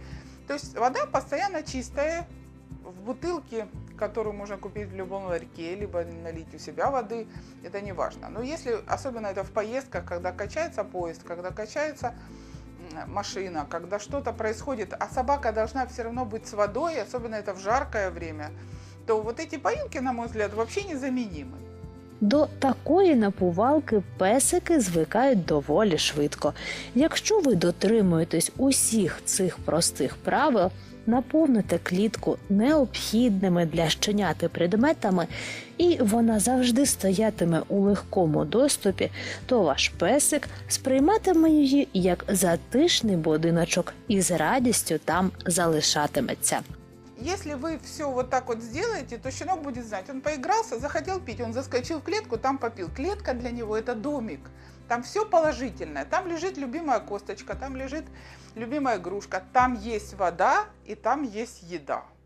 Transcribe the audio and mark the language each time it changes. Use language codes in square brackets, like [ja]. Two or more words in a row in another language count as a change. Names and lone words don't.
[ru] То есть вода постоянно чистая. В бутылке, которую можно купить в любом ларьке, либо налить у себя воды, это не важно. Но если, особенно это в поездках, когда качается поезд, когда качается машина, когда что-то происходит, а собака должна все равно быть с водой, особенно это в жаркое время, то вот эти поилки, на мой взгляд, вообще незаменимы. [uk] До такої напувалки песики звикають доволі швидко. Якщо ви дотримуєтесь усіх цих простих правил, наповните клітку необхідними для щеняти предметами, і вона завжди стоятиме у легкому доступі, то ваш песик сприйматиме її як затишний будиночок і з радістю там залишатиметься. [ru] Если вы все вот так вот сделаете, то щенок будет знать, он поигрался, захотел пить, он заскочил в клетку, там попил. Клетка для него – это домик, там все положительное, там лежит любимая косточка, там лежит любимая игрушка, там есть вода и там есть еда.